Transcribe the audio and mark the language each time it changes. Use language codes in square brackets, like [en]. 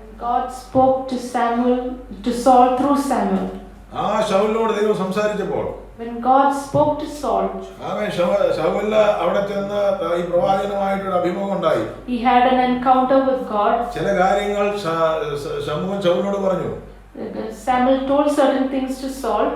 [en] God spoke to Saul through Samuel. [ml] ആ ശൗലിനോട് ദൈവം സംസാരിച്ചപ്പോൾ [en] When God spoke to Saul, [ml] Saul അവിടെ ചെന്ന് ഈ പ്രവാചകനുമായിട്ടൊരു അഭിമുഖം ഉണ്ടായി. [en] he had an encounter with God. [ml] ചില കാര്യങ്ങൾ ശൗലിനോട് പറഞ്ഞു. [en] Samuel told certain things to Saul.